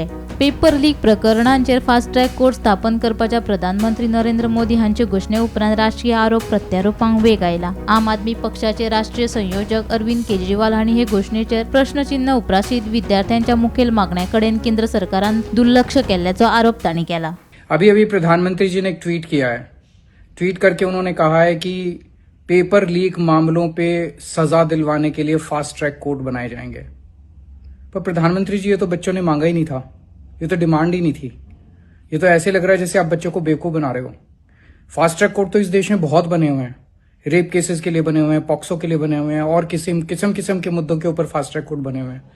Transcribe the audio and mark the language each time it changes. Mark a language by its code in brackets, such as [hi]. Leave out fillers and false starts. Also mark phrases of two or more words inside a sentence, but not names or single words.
[en] paper leak [kok] प्रकरणांचेर [en] fast track court [kok] स्थापन करपाच्या प्रधानमंत्री नरेंद्र मोदी हांचे घोषणे उपरांत राष्ट्रीय आरोप प्रत्यारोपांक वेग आयला। आम आदमी पक्षाचे राष्ट्रीय संयोजक अरविंद केजरीवाल हांणी हे घोषणेचेर प्रश्नचिन्ह उपराशीत विद्यार्थ्यांच्या मुखेल मागण्यांकडेन केंद्र सरकारान दुर्लक्ष केल्याचो आरोप तांणी केला। [hi] अभी प्रधानमंत्री जी ने एक ट्वीट किया है। ट्वीट करके उन्होंने कहा है कि [en] paper leak [hi] मामलों पे सजा दिलवाने के लिए [en] fast track court [hi] बनाए जाएंगे। पर प्रधानमंत्री जी, ये तो बच्चों ने मांगा ही नहीं था, ये तो डिमांड ही नहीं थी। ये तो ऐसे लग रहा है जैसे आप बच्चों को बेवकूफ बना रहे हो। [en] fast track court [hi] तो इस देश में बहुत बने हुए हैं, [en] rape cases [hi] के लिए बने हुए हैं, पॉक्सो के लिए बने हुए हैं और किस्म के मुद्दों के ऊपर [en] fast track court [hi] बने हुए हैं।